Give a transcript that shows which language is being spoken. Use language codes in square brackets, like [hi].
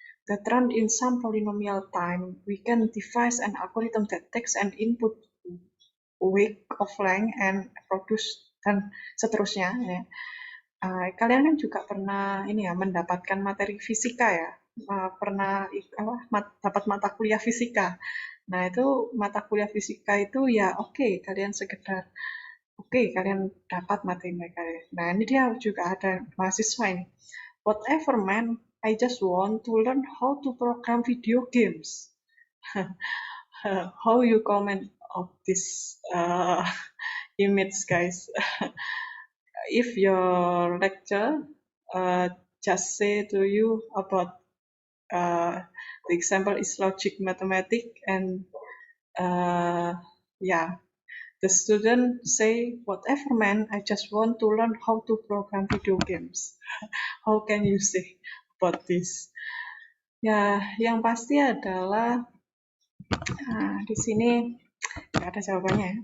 [en] That run in some polynomial time, we can devise an algorithm that takes an input weight of length and produce [id] dan seterusnya. Ya. Kalian kan juga pernah ini ya mendapatkan materi fisika ya, pernah dapat mata kuliah fisika. Nah, itu mata kuliah fisika itu ya oke, kalian sekedar oke, kalian dapat materi mereka. Nah, ini dia juga ada mahasiswa ini. [en] Whatever man, I just want to learn how to program video games. How you comment of this image, guys? If your lecture just say to you about the example is logic mathematics and yeah, the student say whatever man, I just want to learn how to program video games. How can you say about this? [id] Ya, yang pasti adalah di sini nggak ada jawabannya ya.